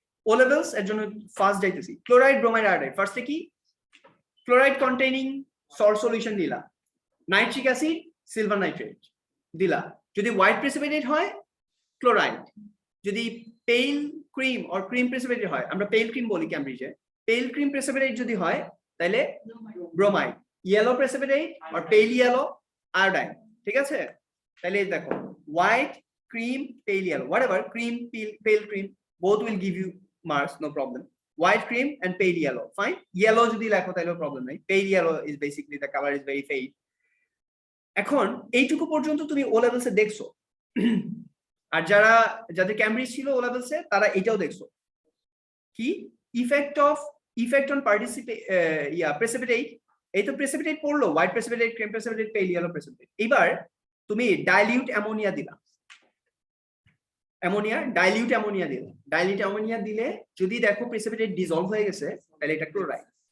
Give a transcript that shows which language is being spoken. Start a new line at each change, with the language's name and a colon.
Bangla: ও levels এর জন্য first যাইতেছি, ক্লোরাইড ব্রোমাইড আয়োডাইড। ফার্স্টে কি, ক্লোরাইড কন্টেইনিং সল্ট সলিউশন দিলা, নাইট্রিক অ্যাসিড, সিলভার নাইট্রেট দিলা। যদি হোয়াইট প্রেসিপিটেট হয় ক্লোরাইড, যদি পেল ক্রিম অর ক্রিম প্রেসিপিটেট হয়, আমরা পেল ক্রিম বলি ক্যামব্রিজে, পেল ক্রিম প্রেসিপিটেট যদি হয় তাহলে ব্রোমাইড, ইয়েলো প্রেসিপিটেট অর পেল ইয়েলো আয়োডাইড। ঠিক আছে, তাহলে দেখো
English: White cream, pale yellow, whatever, cream, pale cream, both will give you marks, no problem. White cream and pale yellow, fine. Yellow
Bangla: যদি লেখো তাহলে
English: problem নাই, pale yellow is basically the color is very fade.
Bangla: এখন এইটুকু পর্যন্ত তুমি ও লেভেলসে দেখছো, আর যাদের ক্যামব্রিজ ছিল ও লেভেলসে তারা এটাও দেখছো, কি ইফেক্ট অন প্রেসিপিটেট। এই তো প্রেসিপিটেট পড়লো, হোয়াইট প্রেসিপিটেট, ক্রিম প্রেসিপিটেট, পেল ইয়েলো প্রেসিপিটেট। এবার তুমি ডাইলিউট অ্যামোনিয়া দিলা, ডাইলিউট অ্যামোনিয়া দিলে যদি দেখো প্রেসিপিটেট ডিসলভ হয়ে গেছে তাহলে এটা ক্লোরাইড।